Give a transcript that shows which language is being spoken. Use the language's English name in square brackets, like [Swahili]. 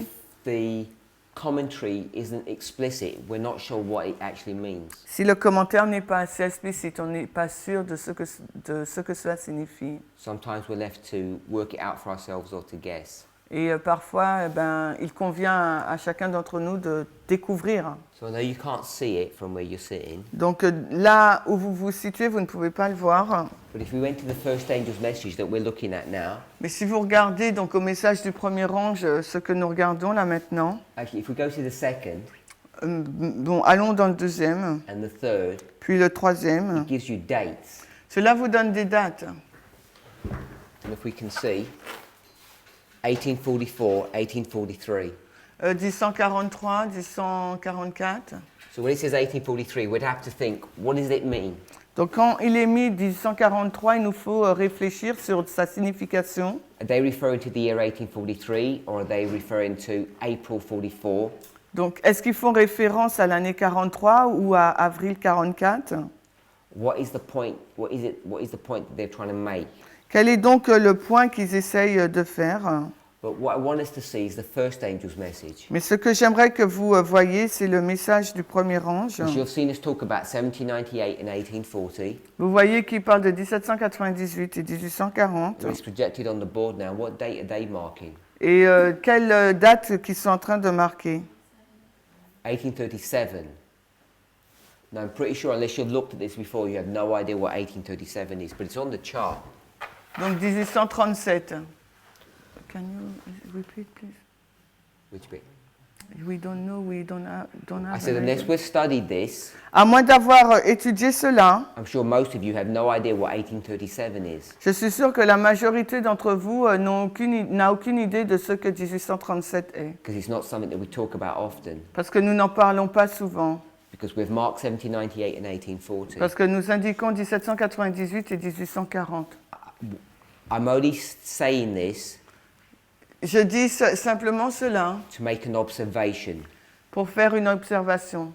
[English] if the commentary isn't explicit, we're not sure what it actually means. [French] si le commentaire n'est pas assez explicite, on n'est pas sûr de ce que cela signifie. [English] Sometimes we're left to work it out for ourselves or to guess. [French] Et parfois, il convient à chacun d'entre nous de découvrir. [English] So I know you can't see it from where you're sitting, [French] Donc là où vous vous situez, vous ne pouvez pas le voir. [English] but if we went to the first angel's message that we're looking at now, [French] Mais si vous regardez donc au message du premier ange, ce que nous regardons là maintenant, [English] actually, if we go to the second [French] bon, allons dans le deuxième, [English] and the third, [French] puis le troisième. [English] it gives you dates. [French] Cela vous donne des dates. [English] And if we can see, 1844, 1843. [French] 1143, 1144. [English] So when it says 1843, we'd have to think, what does it mean? [French] Donc quand il est mis 1143, il nous faut réfléchir sur sa signification. [English] Are they referring to the year 1843 or are they referring to April 44? [French] Donc est-ce qu'ils font référence à l'année 43 ou à avril 44? [English] What is the point? What is the point that they're trying to make? [French] Quel est donc le point qu'ils essayent de faire? [English] But what I want us to see is the first angel's message. [French] Mais ce que j'aimerais que vous voyiez, c'est le message du premier ange. [English] Because you've seen us talk about 1798 and 1840. [French] Vous voyez qu'il parle de 1798 et 1840. [English] It's projected on the board now. What date are they marking? [French] Et quelle date qu'ils sont en train de marquer? [English] 1837. Now I'm pretty sure unless you've looked at this before, you have no idea what 1837 is, but it's on the chart. Donc 1837. Can you repeat, please? Which bit? We don't know, we don't have I said an unless idea. we've studied this, [French] À moins d'avoir étudié cela, [English] I'm sure most of you have no idea what 1837 is. [French] je suis sûre que la majorité d'entre vous n'a aucune idée de ce que 1837 est. [English] Because it's not something that we talk about often. [French] Parce que nous n'en parlons pas souvent. [English] Because we've marked 1798 and 1840. [French] Parce que nous indiquons 1798 et 1840. [English] I'm only saying this [French] Je dis simplement cela [English] to make an observation, [French] pour faire une observation.